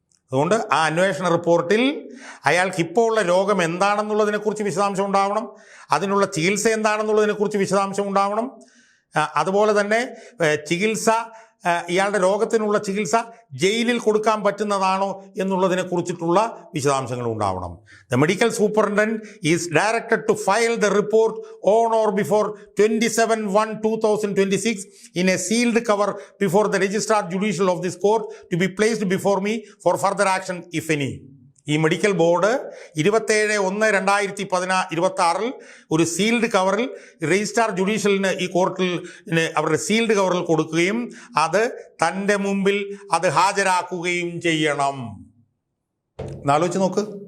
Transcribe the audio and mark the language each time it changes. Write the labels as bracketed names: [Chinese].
[Malayalam] അതുകൊണ്ട് ആ അന്വേഷണ റിപ്പോർട്ടിൽ അയാൾക്ക് ഇപ്പോൾ ഉള്ള രോഗം എന്താണെന്നുള്ളതിനെക്കുറിച്ച് വിശദാംശം ഉണ്ടാവണം, അതിനുള്ള ചികിത്സ എന്താണെന്നുള്ളതിനെക്കുറിച്ച് വിശദാംശം ഉണ്ടാവണം. അതുപോലെ തന്നെ ചികിത്സ, ഇയാളുടെ രോഗത്തിനുള്ള ചികിത്സ ജയിലിൽ കൊടുക്കാൻ പറ്റുന്നതാണോ എന്നുള്ളതിനെ കുറിച്ചിട്ടുള്ള വിശദാംശങ്ങൾ ഉണ്ടാവണം. [English] The medical superintendent is directed to file the report on or before 27/1/2026 in a sealed cover before the registrar judicial of this court to be placed before me for further action if any. [Malayalam] ഈ medical board 27/1/2026 ഒരു sealed കവറിൽ registrar ജുഡീഷ്യലിന് ഈ കോർട്ടിൽ അവരുടെ sealed കവറിൽ കൊടുക്കുകയും അത് തൻ്റെ മുമ്പിൽ അത് ഹാജരാക്കുകയും ചെയ്യണം. എന്നാലോചിച്ച് നോക്ക്,